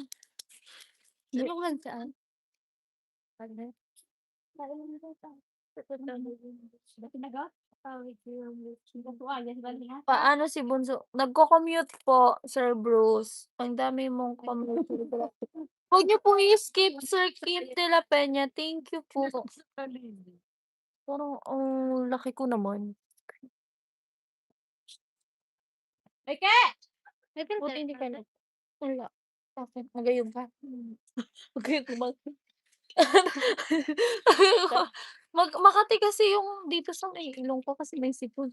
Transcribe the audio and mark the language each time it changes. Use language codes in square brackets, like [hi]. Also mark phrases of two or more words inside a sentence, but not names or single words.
[tl] Yung lang saan? Paano si Bunso? Nagko-commute po, Sir Bruce. Ang dami mong commute. Huwag niyo po i-skip, Sir Kim de la Peña. Thank you po. Parang, ang laki ko naman. Eke! Buti hindi ka na. Wala. Bakit? [bik] Magayon ka? Magayon ka ba? [tl] Makati kasi yung dito sa may ilong ko kasi may sipon.